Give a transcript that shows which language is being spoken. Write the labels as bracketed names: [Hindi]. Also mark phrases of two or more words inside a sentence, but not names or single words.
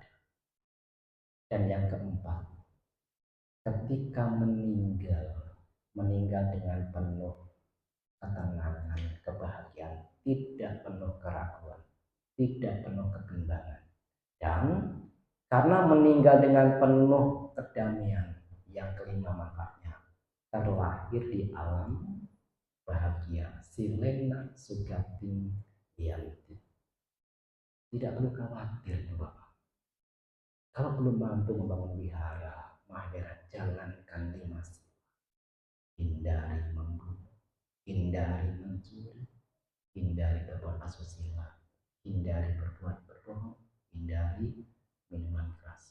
[Indonesian] Dan yang keempat, ketika meninggal dengan penuh ketenangan, kebahagiaan, tidak penuh keraguan, tidak penuh kebimbangan. Dan karena meninggal dengan penuh kedamaian, yang kelima manfaatnya, terlahir di alam bahagia, [Pali] silena sugating yanti. [Indonesian] Tidak perlu khawatir Bapak. Kalau belum mampu membangun wihara, mahera, jalankan 5 sila. Hindari membunuh, hindari mencuri, hindari berbuat asusila, hindari berbuat berbohong, hindari minuman keras.